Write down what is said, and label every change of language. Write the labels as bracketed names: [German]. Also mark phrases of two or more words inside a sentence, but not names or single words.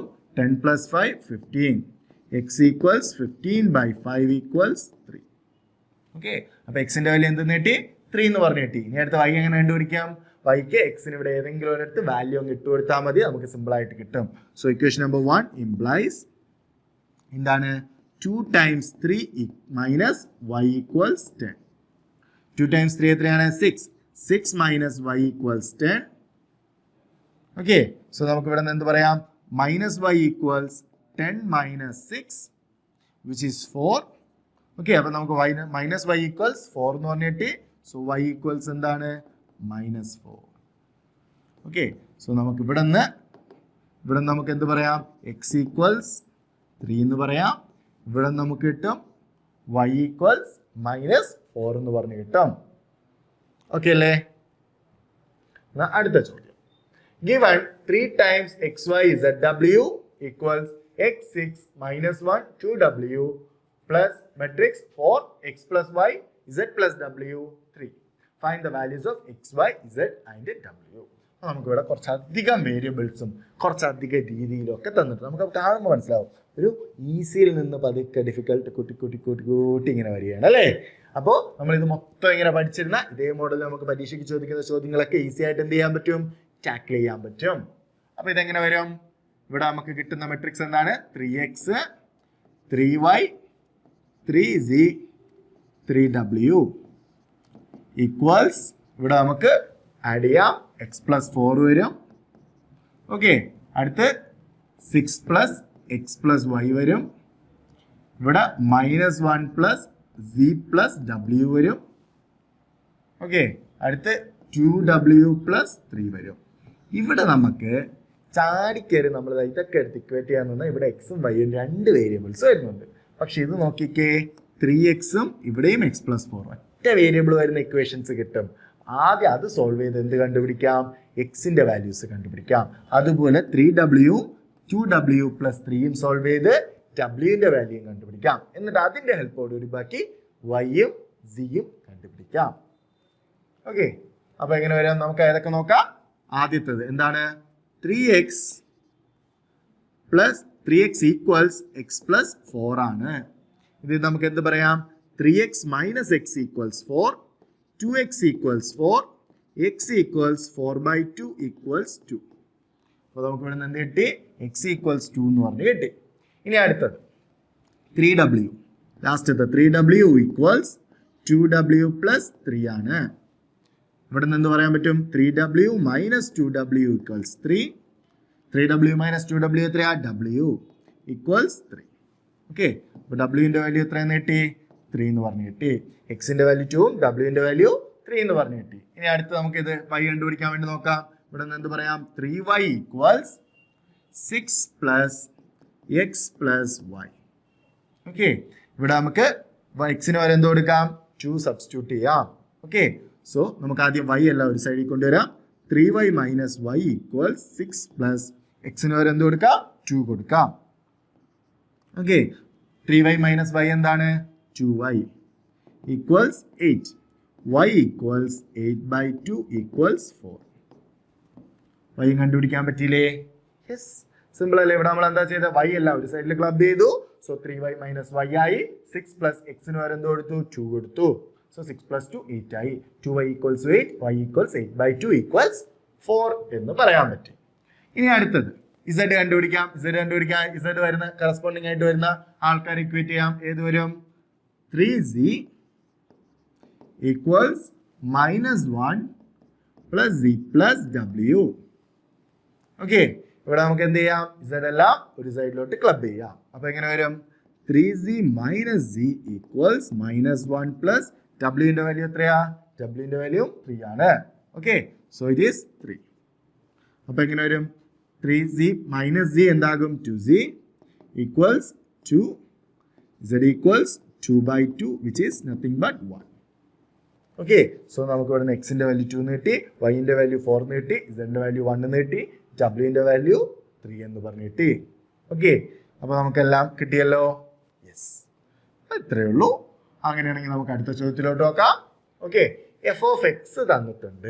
[English] 10 plus 5 15. x equals 15/5 equals 3. [Malayalam] ഓക്കെ, അപ്പൊ എക്സിന്റെ വാല്യൂ എന്ത് നേട്ടി? 3 എന്ന് പറഞ്ഞു കിട്ടി. ഇനി അടുത്ത y എങ്ങനെ കണ്ടുപിടിക്കാം? yക്ക് എക്സിന് ഇവിടെ ഏതെങ്കിലും ഒരിടത്ത് വാല്യൂ അങ്ങ് ഇട്ട് കൊടുത്താൽ മതി, നമുക്ക് സിമ്പിൾ ആയിട്ട് കിട്ടും. [English] so equation number 1 implies [Malayalam] എന്താണ്? [English] 2 times 3 minus y equals 10. 2 times 3 എത്രയാണ്? 6. 6 minus y equals 10. [Malayalam] ഓക്കെ, സോ നമുക്ക് ഇവിടെ നിന്ന് എന്ത് പറയാം? [English] മൈനസ് y equals 10 minus 6 which is 4. [Malayalam] ഓക്കെ, അപ്പൊ നമുക്ക് [English] minus y equals 4 [Malayalam] എന്ന് പറഞ്ഞിട്ട്, [English] so y equals [Malayalam] എന്താണ്? -4. ഓക്കെ, സോ നമുക്ക് ഇവിടെ നമുക്ക് എന്ത് പറയാം? [English] x equals 3 [Malayalam] എന്ന് പറയാം. ഇവിടെ നമുക്ക് കിട്ടും [English] y equals -4 [Malayalam] എന്ന് പറഞ്ഞു കിട്ടും. ഓക്കെ അല്ലേ? അടുത്ത ചോദ്യം. [English] Given 3 times xy zw equals x6 minus 1 2w plus matrix 4 x plus y z plus w 3. Find the values of x, y, z and w. [Malayalam] നമുക്ക് ഇവിടെ കുറച്ചധികം വേരിയബിൾസും കുറച്ചധികം രീതിയിലും ഒക്കെ തന്നിട്ട് നമുക്ക് കാണുമ്പോൾ മനസ്സിലാവും ഒരു ഈസിയിൽ നിന്ന് പതുക്കെ ഡിഫിക്കൽട്ട് കൂട്ടി ഇങ്ങനെ വരികയാണ് അല്ലേ. അപ്പോൾ നമ്മളിത് മൊത്തം ഇങ്ങനെ പഠിച്ചിരുന്ന ഇതേ മോഡൽ നമുക്ക് പരീക്ഷയ്ക്ക് ചോദിക്കുന്ന ചോദ്യങ്ങളൊക്കെ ഈസി ആയിട്ട് എന്ത് ചെയ്യാൻ പറ്റും? ടാക്കിൾ ചെയ്യാൻ പറ്റും. അപ്പൊ ഇതെങ്ങനെ വരും? ഇവിടെ നമുക്ക് കിട്ടുന്ന മെട്രിക്സ് എന്താണ്? [English] 3x 3y 3z 3w equals [Malayalam] ഇവിടെ നമുക്ക് ആഡ് ചെയ്യാം. [English] x plus 4 [Malayalam] വരും. ഓക്കെ, അടുത്ത് [English] 6 plus x plus y [Malayalam] വരും. ഇവിടെ [English] -1 plus z plus w [Malayalam] വരും. ഓക്കെ, അടുത്ത് [English] 2w plus 3 [Malayalam] വരും. ഇവിടെ നമുക്ക് ചാടിക്കയറി നമ്മൾ ഇതൊക്കെ എടുത്ത് ഇക്വേറ്റ് ചെയ്യാൻ നിന്നാൽ ഇവിടെ എക്സും വൈയും 2 വേരിയബിൾസ് വരുന്നുണ്ട്. പക്ഷെ ഇത് നോക്കിക്കേ, 3x ഇവിടെയും [English] x plus 4 [Malayalam] ഒറ്റ വേരിയബിൾ വരുന്ന ഇക്വേഷൻസ് കിട്ടും. ആദ്യം അത് സോൾവ് ചെയ്ത് എന്ത് കണ്ടുപിടിക്കാം? എക്സിന്റെ വാല്യൂസ് കണ്ടുപിടിക്കാം. അതുപോലെ 3w [English] 2w plus 3 [Malayalam] സോൾവ് ചെയ്ത് wന്റെ വാല്യൂയും കണ്ടുപിടിക്കാം. എന്നിട്ട് അതിന്റെ ഹെൽപ്പോടുകൂടി ബാക്കി വൈയും സിയും കണ്ടുപിടിക്കാം. ഓക്കെ, അപ്പൊ എങ്ങനെ വരാം? നമുക്ക് ഏതൊക്കെ നോക്കാം. ആദ്യത്തേത് എന്താണ്? [English] 3x equals x plus 4 [Malayalam] ആണ്. ഇത് നമുക്ക് എന്ത് പറയാം? [English] 3x minus x equals 4, 2x equals 4, x equals 4/2 equals 2. [Malayalam] അപ്പോൾ നമുക്ക് ഇവിടെ നിന്ന് എന്ത് കിട്ടി? [English] x equals 2 [Malayalam] എന്ന് പറഞ്ഞ് കിട്ടി. ഇനി അടുത്തത് 3w. ലാസ്റ്റത്തെ [English] 3w equals 2w plus 3 [Malayalam] ആണ്. ഇവിടെ നിന്ന് എന്ത് പറയാൻ പറ്റും? [English] 3w minus 2w equals 3. 3w minus 2w എത്രയാ? w equals 3. [Malayalam] ഓക്കെ, അപ്പോൾ wന്റെ വാല്യൂ എത്രയെന്ന് കിട്ടി? 3 എന്ന് പറഞ്ഞു കിട്ടി. എക്സിന്റെ വാല്യൂ 2, wന്റെ വാല്യൂ 3 എന്ന് പറഞ്ഞു കിട്ടി. ഇനി അടുത്ത് നമുക്ക് ഇത് y കണ്ടുപിടിക്കാൻ വേണ്ടി നോക്കാം. ഇവിടെ നിന്ന് എന്ത് പറയാം? [English] 3y equals 6 plus x plus y. [Malayalam] ഓക്കെ, ഇവിടെ നമുക്ക് എക്സിന് വരെ എന്ത് കൊടുക്കാം? 2 സബ്സ്റ്റിറ്റ്യൂട്ട് ചെയ്യാം. ഓക്കെ, സോ നമുക്ക് ആദ്യം y എല്ലാം ഒരു സൈഡിൽ കൊണ്ടുവരാം. [English] 3y minus y equals 6 plus [Malayalam] എക്സിന് വരെ എന്ത് കൊടുക്കാം? 2 കൊടുക്കാം. ഓക്കെ, [English] 3y minus y എന്താണ്? 2y equals 8. y equals 8/2 equals 4. [Malayalam] y കണ്ടുപിടിക്കാൻ പറ്റിയില്ലേ? യെസ്, സിമ്പിൾ അല്ലേ? ഇവിടെ നമ്മൾ എന്താ ചെയ്തത്? y എല്ലാം ഒരു സൈഡിൽ ക്ലബ് ചെയ്തു. സോ [English] 3y minus y [Malayalam] ആയി. 6 plus എക്സിന് വരെ എന്ത് കൊടുത്തു? 2 കൊടുത്തു. [English] So 6 plus 2 8 [Malayalam] ആയി. [English] 2y equals 8, y equals 8/2 equals 4 എന്ന് പറയാൻ പറ്റും. [Malayalam] ഇനി അടുത്തത് z കണ്ടുപിടിക്കാം. z വരുന്ന കറസ്പോണ്ടിങ് ആയിട്ട് വരുന്ന ആൾക്കാർ ഇക്വേറ്റ് ചെയ്യാം. ഏത് വരും? [English] 3z equals -1 plus z plus w. [Malayalam] ഓക്കെ, ഇവിടെ നമുക്ക് എന്ത് ചെയ്യാം? z എല്ലാം ഒരു സൈഡിലോട്ട് ക്ലബ് ചെയ്യാം. അപ്പൊ എങ്ങനെ വരും? [English] 3z minus z equals -1 plus wന്റെ വാല്യൂ എത്രയാ? [Malayalam] wന്റെ വാല്യൂ 3 ആണ്. ഓക്കെ, [English] so it is 3. [Malayalam] അപ്പൊ എങ്ങനെ വരും? [English] 3z minus z എന്താകും? 2z equals 2. z equals 2/2 which is nothing but 1. [Malayalam] ഓക്കെ, സോ നമുക്ക് ഇവിടെ നിന്ന് എക്സിന്റെ വാല്യൂ 2 എന്ന് കിട്ടി, വൈന്റെ വാല്യൂ 4 എന്ന് കിട്ടി, ഇസഡിന്റെ വാല്യൂ 1 എന്ന് കിട്ടി, ഡബ്ല്യൂന്റെ വാല്യൂ 3 എന്ന് പറഞ്ഞു കിട്ടി. ഓക്കെ, അപ്പൊ നമുക്കെല്ലാം കിട്ടിയല്ലോ. യെസ്, ഇത്രയേ ഉള്ളൂ. അങ്ങനെയാണെങ്കിൽ നമുക്ക് അടുത്ത ചോദ്യത്തിലോട്ട് നോക്കാം. ഓക്കെ, [English] f of x [Malayalam] തന്നിട്ടുണ്ട്.